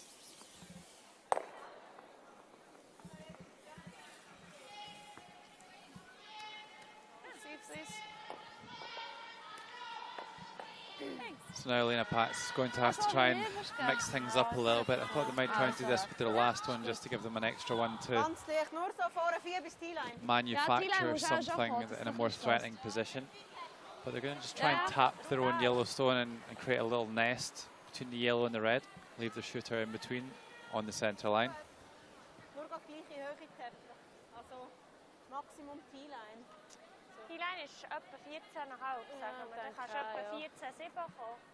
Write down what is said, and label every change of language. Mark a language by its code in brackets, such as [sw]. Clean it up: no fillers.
[en] Sweep, please. Thanks. So now Lena Pat's going to have to try and mix things up a little bit. I thought they might try and do this with their last one just to give them an extra one to [de] Ganz dicht, nur so vorne 4 bis T-line. [en] manufacture something in a more threatening position. But they're going to just try and tap their own Yellowstone and create a little nest between the yellow and the red. Leave the shooter in between on the centre line. [de] Nur gleich gleiche Höhe tappen. Also Maximum T-line. Die Line ist etwa 14,5, sagen wir. Dann kannst du etwa 14,7 kommen.